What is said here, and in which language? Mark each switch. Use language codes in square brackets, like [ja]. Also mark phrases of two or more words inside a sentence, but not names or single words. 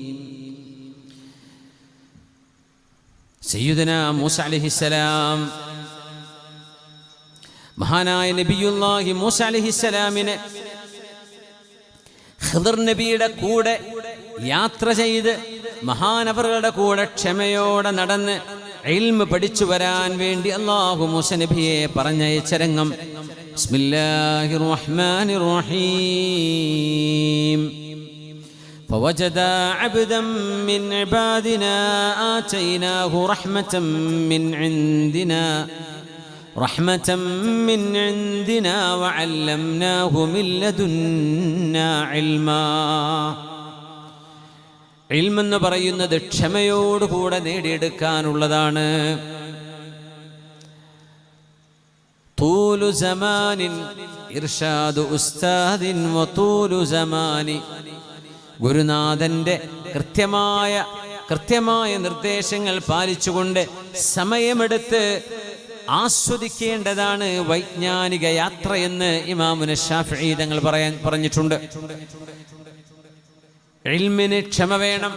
[ml] സയ്യിദുനാ മൂസ അലൈഹിസ്സലാം, മഹാനായ നബിയുല്ലാഹി മൂസ അലൈഹിസ്സലാമിനെ ഖിദ്ർ നബിയുടെ കൂടെ യാത്ര ചെയ്ത് മഹാനവറുകളുടെ കൂടെ ക്ഷമയോടെ നടന്ന് ഇൽമ് പഠിച്ചു വരാൻ വേണ്ടി അല്ലാഹു മൂസ നബിയെ പറഞ്ഞയച്ച രംഗം. [ar] بسم الله الرحمن الرحيم. فوجد عبدا من عبادنا آتيناه رحمة من عندنا وعلمناه من لدنا علما. [ml] ഇൽമെന്ന് പറയുന്നത് ക്ഷമയോടുകൂടെ നേടിയെടുക്കാനുള്ളതാണ്. [ar] طول زمان إرشاد أستاذ وطول زمان. [ml] ഗുരുനാഥന്റെ കൃത്യമായ നിർദ്ദേശങ്ങൾ പാലിച്ചുകൊണ്ട് സമയമെടുത്ത് ആസ്വദിക്കേണ്ടതാണ് വൈജ്ഞാനിക യാത്ര എന്ന് ഇമാമുന ശാഫിഈ തങ്ങൾ പറഞ്ഞിട്ടുണ്ട്. ഇൽമിന് ക്ഷമ വേണം.